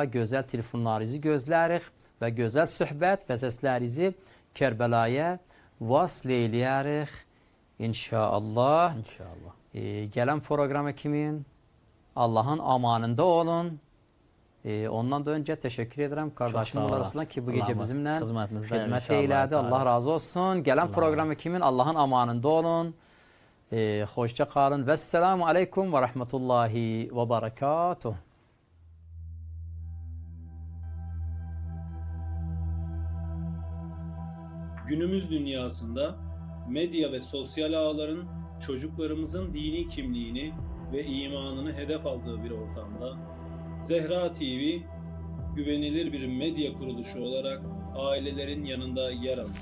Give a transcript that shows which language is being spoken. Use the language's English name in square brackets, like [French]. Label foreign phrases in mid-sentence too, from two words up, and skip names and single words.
[Azerbaijani] Gözəl telefonlarınızı gözlərik və gözəl söhbət və səslərinizi Kərbəlaya vasl eləyərik inşallah. Gələn proqrama kimin? Allahın amanında olun. Ondan da öncə təşəkkür edirəm qardaşım arasında ki, bu gecə bizimlə xidmət eylədi. Allah razı olsun. Gələn proqrama kimin? Allahın amanında olun. [Turkish] Hoşça kalın. [Arabic] والسلام عليكم ورحمة الله وبركاته. [Turkish] Günümüz dünyasında medya ve sosyal ağların çocuklarımızın dini kimliğini ve imanını hedef aldığı bir ortamda Zehra TV güvenilir bir medya kuruluşu olarak ailelerin yanında yer alır.